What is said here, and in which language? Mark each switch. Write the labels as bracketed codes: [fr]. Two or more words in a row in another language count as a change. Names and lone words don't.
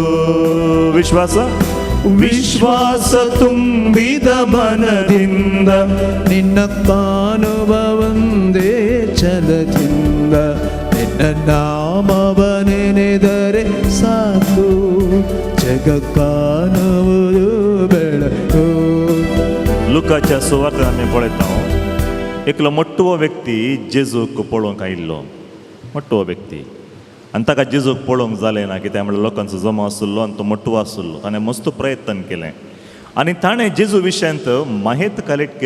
[kn] ವಿಶ್ವಾಸ ವಿಶ್ವಾಸ ತುಂಬಿದ ಮನದಿಂದ ನಿನ್ನ ಕಾಣುವ ಒಂದೇ ಛಲದಿಂದ, ನಿನ್ನ ನಾಮವ ನೆನೆದರೆ ಸಾಕು, ಜಗ ಕಾಣುವುದು ಬೆಳಕು. [kok] लुकाच्या सुवार्तेन आमी पळयता एकलो मोठो व्यक्ती जेजूक पळोवंक आयिल्लो. मोठो व्यक्ती आनी ताका जेजूक पळोवंक जालें ना, कित्याक म्हळ्यार लोकांचो जमो आसलो आनी तो मोठो आसलो. ताणें मस्त प्रयत्न केलें आनी ताणें जेजू विशयांत माहिती कलेक्ट केली.